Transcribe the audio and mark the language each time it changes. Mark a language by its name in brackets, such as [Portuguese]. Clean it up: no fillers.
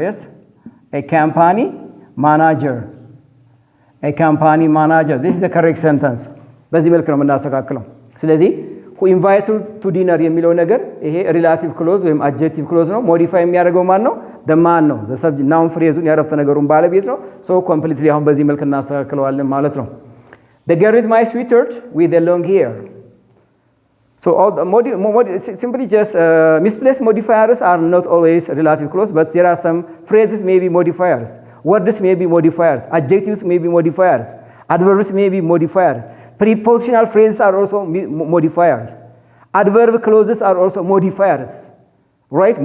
[English] Yes, a company manager. This is the correct sentence. [Amharic] በዚህ መልክ ነው የምናስተካክለው። ስለዚህ [English] who invited to dinner [Amharic] የሚለው ነገር ይሄ ሪላቲቭ ክሎዝ ወይም አድጀክቲቭ ክሎዝ ነው። ሞዲፋይ የሚያደርገው ማን ነው? the man ነው። the subject noun ፍሬዙን ያረፍተ ነገሩን ባለቤት ነው። so completely አሁን በዚህ መልክ እናስተካክለዋለን ማለት ነው። [English] The girl is my sweetheart with the long hair. So simply just misplaced modifiers are not always relative clause, but there are some phrases may be modifiers, words may be modifiers, adjectives may be modifiers, adverbs may be modifiers, prepositional phrases are also modifiers, adverb clauses are also modifiers, right?